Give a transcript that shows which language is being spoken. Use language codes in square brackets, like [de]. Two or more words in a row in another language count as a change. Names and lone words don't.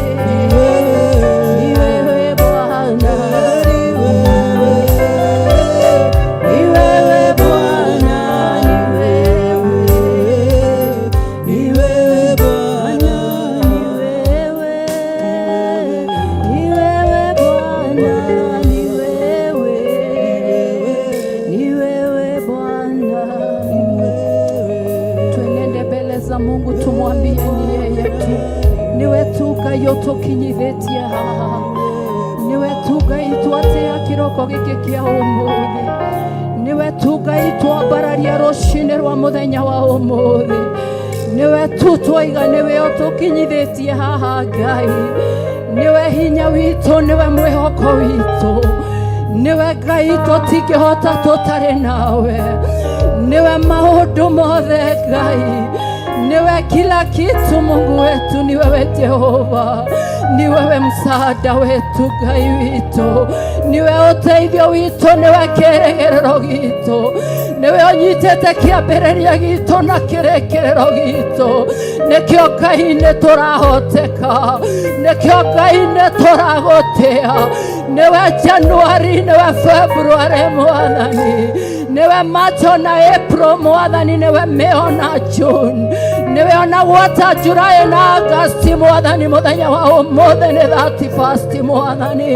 [sw] Bwana, ni wewe Bwana, ni wewe Bwana, ni wewe Bwana. Tuenende mbele za Mungu, tumwambie ni yeye tu, [ki] niwe tu Ngai ũtũkinyithĩtie haha, niwe tu Ngai twatea kĩroko gĩkĩ kĩa ũmũthĩ, niwe tu Ngai twambararia rũcinĩ rwa mũthenya wa ũmũthĩ, niwe tu twoiga niwe ũtũkinyithĩtie haha Ngai, niwe hinya witũ, niwe mwĩhoko witũ, niwe Ngai tũtingĩhota tũtarĩ nawe, niwe maũndũ mothe Ngai, [sw] niwe kila kitu Mungu wetu, ni wewe Jehova, ni wewe msaada wetu [ki] Ngai witu, niwe ũteithio witu, niwe kĩĩrĩgĩrĩro gitu, niwe ũnyitĩte kĩambĩrĩria gitu na kĩrĩkĩrĩro gitu, nĩkĩo Ngai nĩtũrahoteka, nĩkĩo Ngai nĩtũragũtĩa, niwe Januari, niwe Februari Mwathani, niwe Macho na April Mwathani, niwe May na June, niwe ona gwota July na August Mwathani, muthenya wa ũmũthĩ nĩ 31 Mwathani.